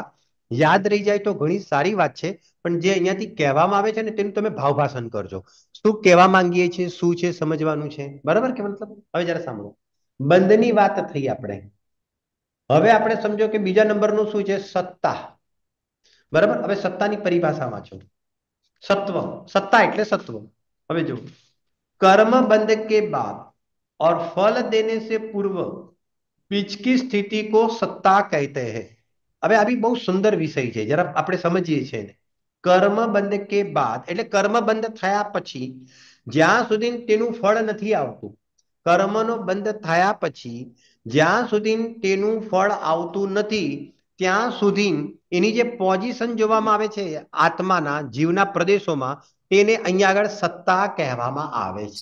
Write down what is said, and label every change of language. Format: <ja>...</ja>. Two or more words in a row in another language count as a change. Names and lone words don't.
<gu>યાદ રહી જાય તો ઘણી સારી વાત છે, પણ જે અહીંયાથી કહેવામાં આવે છે ને તેનું તમે ભાવભાષણ કરજો. શું કહેવા માંગીએ છીએ, શું છે, સમજવાનું છે. બરાબર કે મતલબ? હવે જરા સાંભળો. બંધની વાત થઈ આપણે. હવે આપણે સમજો કે બીજા નંબરનું શું છે? સત્તા. બરાબર. હવે સત્તાની પરિભાષા વાંચો. सत्व, सत्ता એટલે सत्व. હવે જો,</gu> <hi>कर्म बंध के बाद और फल देने से पूर्व बीच की स्थिति को सत्ता कहते हैं.</hi> <gu>હવે આ બી બહુ સુંદર વિષય છે, જરા આપણે સમજીએ છીએ.</gu> <hi>कर्म बंध के बाद</hi> <gu>એટલે કર્મ બંધ થયા પછી જ્યાં સુધી તેનું ફળ નથી આવતું, કર્મનો બંધ થયા પછી જ્યાં સુધી તેનું ફળ આવતું નથી ત્યાં સુધી એની જે પોઝિશન જોવામાં આવે છે આત્માના જીવના પ્રદેશોમાં, તેને અહીંયા આગળ સત્તા કહેવામાં આવે છે.</gu>